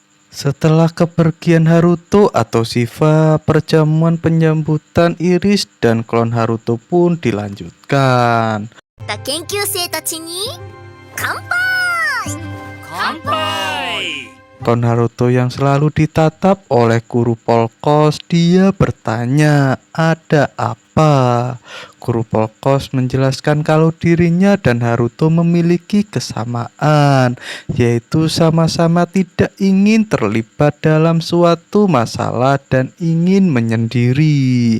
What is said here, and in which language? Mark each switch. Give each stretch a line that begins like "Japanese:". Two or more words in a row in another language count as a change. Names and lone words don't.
Indonesian: Setelah kepergian Haruto atau Shiva, perjamuan penyambutan Iris dan klon Haruto pun dilanjutkan.
Japanese: 研究生たちに乾杯。乾杯。
Indonesian: Klon Haruto yang selalu ditatap oleh guru Polkos, dia bertanya, ada apa? Guru Polkos menjelaskan kalau dirinya dan Haruto memiliki kesamaan, yaitu sama-sama tidak ingin terlibat dalam suatu masalah dan ingin menyendiri.